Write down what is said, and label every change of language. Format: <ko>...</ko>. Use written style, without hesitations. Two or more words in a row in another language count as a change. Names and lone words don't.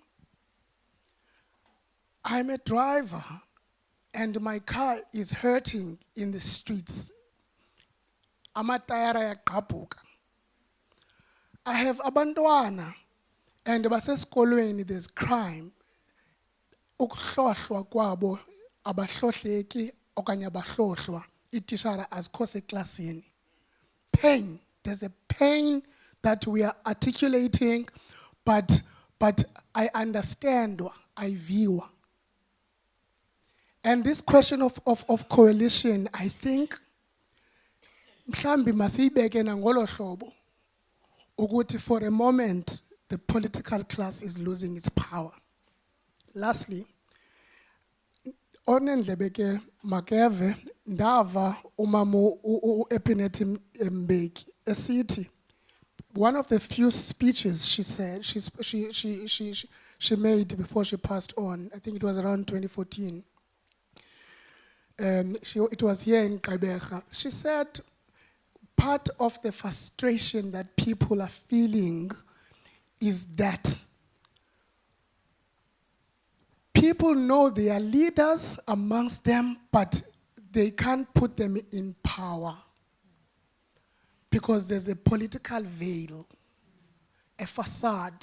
<en>I'm a driver and my car is hurting in the streets.</en> <xh>Amatayara yaqabuka.</xh> <en>I have abantwana and basesikolweni there's crime.</en> <xh>Ukuhlohlwa kwabo abahlohleki okanye abahlohlwa itishara azikho seklasini.</xh> <en>Pain, there's a pain that we are articulating, but I understand, I view. And this question of coalition, I think,</en> <xh>mhlambi masiyibeke nangolo hlobo ukuthi</xh> <en>for a moment the political class is losing its power. Lastly,</en> <xh>onendlebeke makeve ndava umama uEpinet Mbeki esithi,</xh> <en>one of the few speeches she said, she made before she passed on, I think it was around 2014. It was here in Gqeberha. She said, part of the frustration that people are feeling is that people know they are leaders amongst them, but they can't put them in power because there's a political veil, a facade.</en>